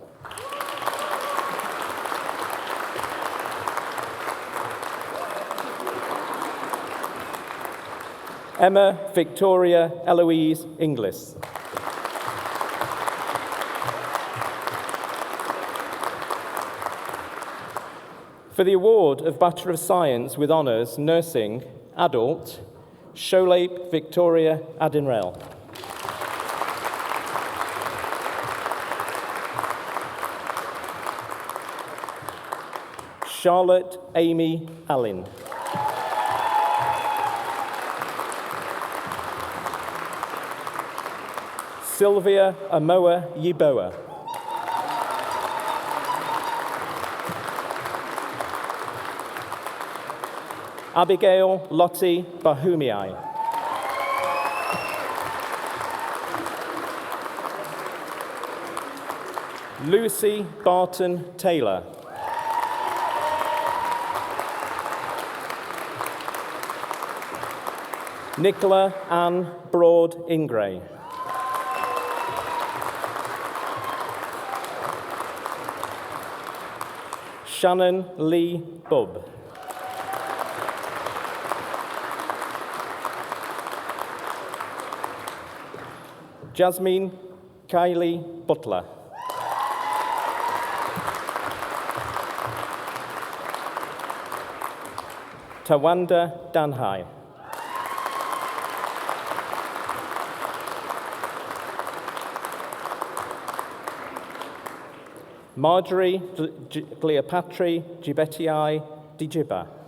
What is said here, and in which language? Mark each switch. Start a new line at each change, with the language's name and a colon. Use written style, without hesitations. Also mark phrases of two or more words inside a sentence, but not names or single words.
English: Emma Victoria Eloise Inglis. For the award of Bachelor of Science with Honours, Nursing, Adult, Sholape Victoria Adinrell. Charlotte Amy Allen. Sylvia Amoa Yiboa. Abigail Lottie Bahumiai. Lucy Barton Taylor. Nicola Ann Broad Ingray. Shannon Lee Bubb. Jasmine Kylie Butler. Tawanda Danhai. Marjorie Cleopatra Gibetii Dijiba.